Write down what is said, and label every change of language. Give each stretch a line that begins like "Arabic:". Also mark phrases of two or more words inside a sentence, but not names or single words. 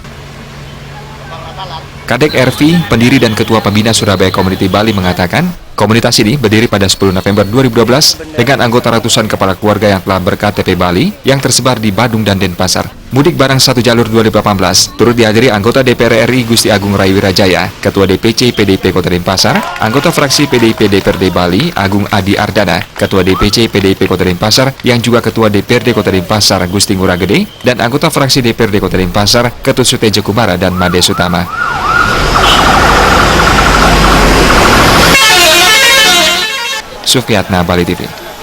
Indonesian: Kadek RV, pendiri dan Ketua Pembina Surabaya Community Bali mengatakan, komunitas ini berdiri pada 10 November 2012 dengan anggota ratusan kepala keluarga yang telah ber-KTP Bali yang tersebar di Badung dan Denpasar. Mudik bareng satu jalur 2018 turut dihadiri anggota DPR RI Gusti Agung Rai Wirajaya, Ketua DPC PDIP Kota Denpasar, anggota fraksi PDIP DPRD Bali Agung Adi Ardana, Ketua DPC PDIP Kota Denpasar yang juga Ketua DPRD Kota Denpasar Gusti Ngurah Gede, dan anggota fraksi DPRD Kota Denpasar Ketut Sutejo Kumara dan Made Sutama. Sufiatna, Bali TV.